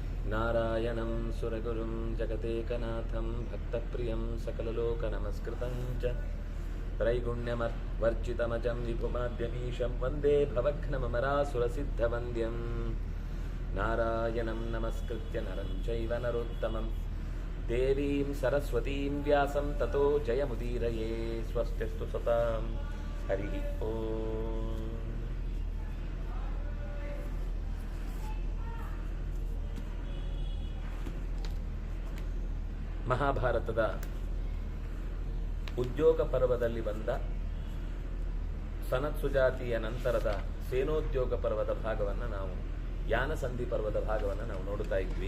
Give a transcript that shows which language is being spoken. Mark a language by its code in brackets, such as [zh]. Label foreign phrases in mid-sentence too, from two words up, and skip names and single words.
[sa] ನಾರಾಯಣಂ ಸುರಗುರುಂ ಜಗದೇಕನಾಥಂ ಭಕ್ತಪ್ರಿಯಂ ಸಕಲಲೋಕನಮಸ್ಕೃತಂ ಚ ತ್ರೈಗುಣ್ಯವರ್ಜಿತಮಜಂ ವಿಭುಮಾದ್ಯಮೀಶಂ ವಂದೇ ಭವಘ್ನಮರಾಸುರಸಿದ್ಧವಂದ್ಯಂ ನಾರಾಯಣಂ ನಮಸ್ಕೃತ್ಯ ನರಂ ಚೈವ ನರೋತ್ತಮಂ ದೇವೀಂ ಸರಸ್ವತೀಂ ವ್ಯಾಸಂ ತತೋ ಜಯಮುದೀರಯೇ ಸ್ವಸ್ತಿಸ್ತು ಸತಾಂ ಹರಿ ಓಂ. [kn] ಮಹಾಭಾರತದ ಉದ್ಯೋಗ ಪರ್ವದಲ್ಲಿ ಬಂದ ಸನತ್ಸುಜಾತಿಯ ನಂತರದ ಸೇನೋದ್ಯೋಗ ಪರ್ವದ ಭಾಗವನ್ನು ನಾವು ಯಾನಸಂಧಿ ಪರ್ವದ ಭಾಗವನ್ನು ನಾವು ನೋಡುತ್ತಾ ಇದ್ವಿ.